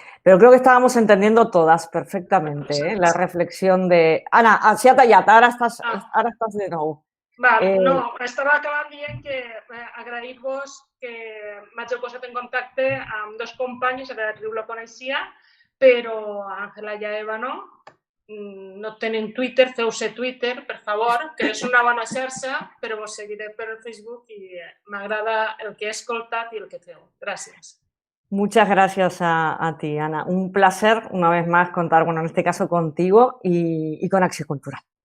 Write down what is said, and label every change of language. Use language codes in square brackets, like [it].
[es] Pero creo que estábamos entendiendo todas perfectamente la reflexión de... Ana, se ha tallado, [ca] ara estàs de nou. No, estava acabant dient que agrair-vos que m'hagi posat en contacte amb dos companyes, a Beatriu la coneixia, però Àngela i Eva no tenen Twitter, feu-se Twitter, per favor, que és una bona xarxa, però vos seguiré per el Facebook i m'agrada el que he escoltat i el que feu. Gràcies. [es] Muchas gracias a ti, Ana. Un placer, una vez más, contar, bueno, en este caso contigo y con Acció Cultural.